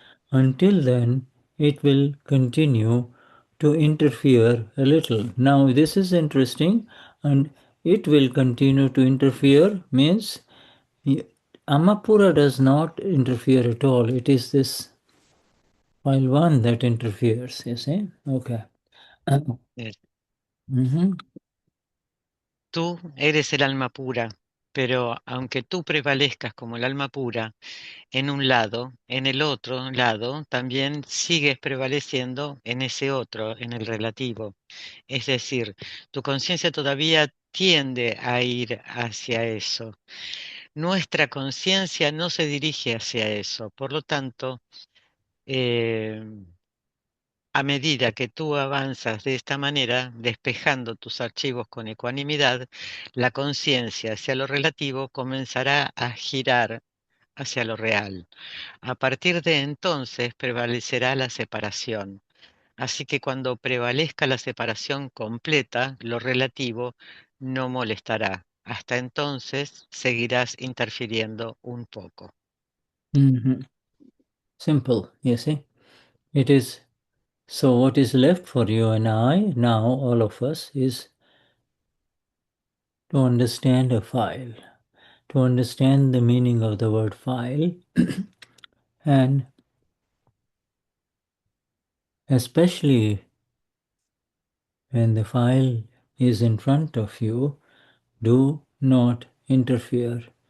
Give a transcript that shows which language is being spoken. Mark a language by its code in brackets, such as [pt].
[en] Until then, it will continue to interfere a little. Now, this is interesting, and it will continue to interfere means Amapura does not interfere at all. It is this file 1 that interferes, you see? Okay. Mhm. [es] Tú eres el alma pura, pero aunque tú prevalezcas como el alma pura en un lado, en el otro lado también sigues prevaleciendo en ese otro, en el relativo. Es decir, tu conciencia todavía tiende a ir hacia eso. Nuestra conciencia no se dirige hacia eso. Por lo tanto, eh, a medida que tú avanzas de esta manera, despejando tus archivos con ecuanimidad, la conciencia hacia lo relativo comenzará a girar hacia lo real. A partir de entonces prevalecerá la separación. Así que cuando prevalezca la separación completa, lo relativo no molestará. Hasta entonces seguirás interfiriendo un poco. [en] Mhm. Simple, you see? It is. So what is left for you and I, now all of us, is to understand a file, to understand the meaning of the word file, and especially when the file is in front of you, do not interfere.